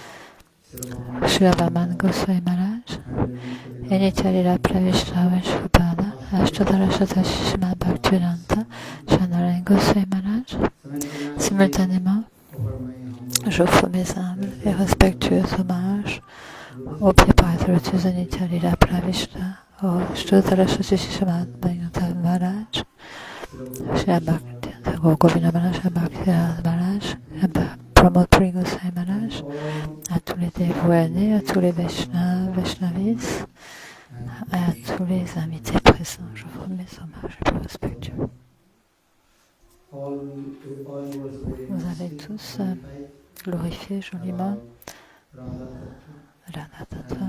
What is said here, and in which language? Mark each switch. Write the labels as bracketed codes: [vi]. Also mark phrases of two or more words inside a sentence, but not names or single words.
[fr] Shrivaman Goswami Maharaj, et Nityalila Pravishna, Mishnupada, Ashtadara Shata Shishma, Bhaktivedanta, Shanaran Goswami Maharaj. Simultanément, j'offre mes humbles et respectueux hommages au Pipada Lotus de Nityalila Pravishna, Shtodara Shati Shishmat Bhagavatam Maharaj, Govinda Maharaj, Maharaj, Pramod Puri Goswami Maharaj, à tous les dévoilés, à tous les Vaishnavis, et à tous les invités présents. Je vous remets mes hommages les plus respectueux. Vous avez tous glorifié joliment Radha Tattva.